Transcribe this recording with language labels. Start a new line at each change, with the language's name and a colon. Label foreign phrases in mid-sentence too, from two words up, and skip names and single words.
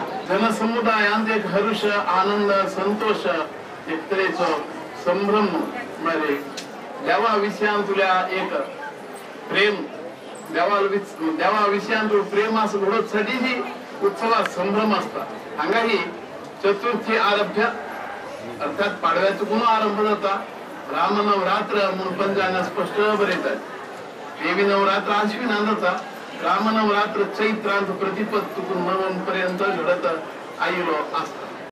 Konkani: जनसमुदायांत एक हर्ष आनंद संतोष एक तरेचो संभ्रम म्हणजे देवा विशयांतुल्या एक प्रेम देवा विशयांतूळ प्रेम असं घडोवसाठी ही उत्सवात संभ्रम असता. हांगा ही चतुर्थी आरभ्य अर्थात पाडव्याचो पुन्हा आरंभ जाता. राम नवरात्र म्हणून पंचांगात स्पष्ट बरयतात. देवी नवरात्र आश्विनांत जाता. राम नवरात्र चैत्रांत प्रतिपद तुकून नवन पर्यंत घडत आयिल्लो आसता.